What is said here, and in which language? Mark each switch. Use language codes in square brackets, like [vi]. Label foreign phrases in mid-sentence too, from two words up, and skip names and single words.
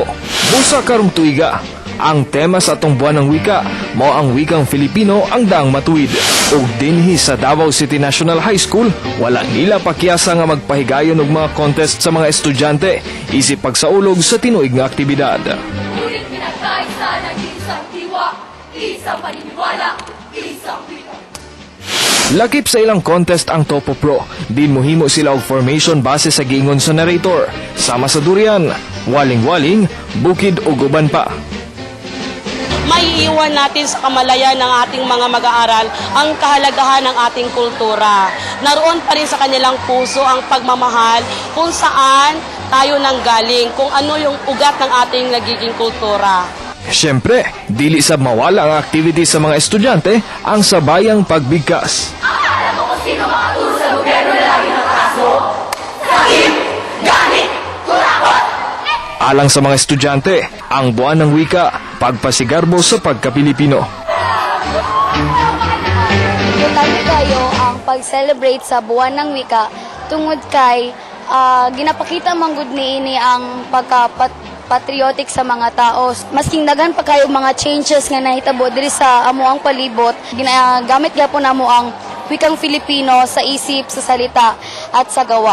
[ceb] Busa karong tuiga, ang tema sa atong [tl] buwan ng wika [ceb] mao ang [tl] wikang Filipino ang daang matuwid. [ceb] Ug dinhi sa Davao City National High School, wala nila pakyasa nga magpahigayon og mga contest sa mga estudyante isip pagsaulog sa tinuig nga aktibidad. [tl] Isang paniniwala, isang wika. [ceb] Lakip sa ilang contest ang Topo Pro. Din mohimo sila og formation base sa giingon sa narrator. Sama sa durian, waling-waling, bukid ug uban pa. [tl] Maiiwan natin sa kamalayan ng ating mga mag-aaral ang kahalagahan ng ating kultura. Naroon pa rin sa kanilang puso ang pagmamahal kung saan tayo nanggaling, kung ano yung ugat ng ating nagiging kultura. [ceb] Siyempre, dili sa mawala ang activity sa mga estudyante ang [tl] sabayang pagbigkas. Akala mo kung sino makaturo sa gobyerno na lagi ng kaso? Sakit, ganit, kurakot! [ceb] Alang sa mga estudyante, ang [tl] buwan ng wika, [ceb] pagpasigarbo sa pagka-Pilipino. Importante kayo ang pag-celebrate sa [tl] buwan ng wika [ceb] tungod kay ginapakita manggod niini ang patriotic sa mga tao. Masking daghan pa kayo mga changes nga nahitabo diri sa amuang palibot, ginagamit gyapon namo ang [tl] wikang Filipino sa isip, sa salita at sa gawa.